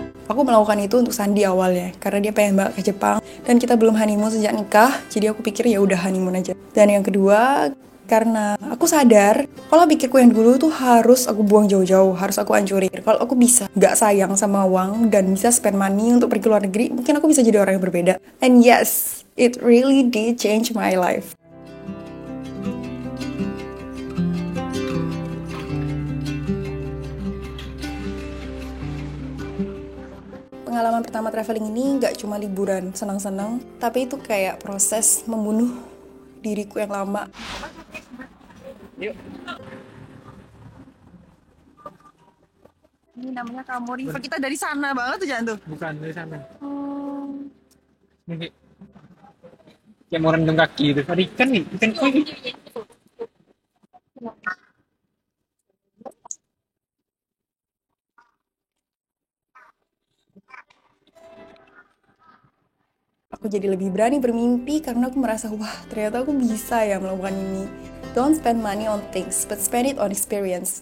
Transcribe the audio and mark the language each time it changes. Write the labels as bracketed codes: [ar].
[id] Aku melakukan itu untuk Sandi awalnya, karena dia pengen banget ke Jepang. Dan kita belum honeymoon sejak nikah, jadi aku pikir ya udah honeymoon aja. Dan yang kedua, karena aku sadar, pola pikirku yang dulu tuh harus aku buang jauh-jauh, harus aku hancurin. Kalau aku bisa gak sayang sama uang dan bisa spend money untuk pergi ke luar negeri, mungkin aku bisa jadi orang yang berbeda. [en] And yes, it really did change my life. [id] Pengalaman pertama traveling ini gak cuma liburan senang-senang, tapi itu kayak proses membunuh diriku yang lama. Yuk. Ini namanya Kamo River. Kita dari sana banget tuh jangan tuh. Bukan dari sana. Ini kayak mau rendam kaki itu. Ada ikan nih, ikan koi. Aku jadi lebih berani bermimpi karena aku merasa, wah ternyata aku bisa ya melakukan ini. [en] Don't spend money on things, but spend it on experience.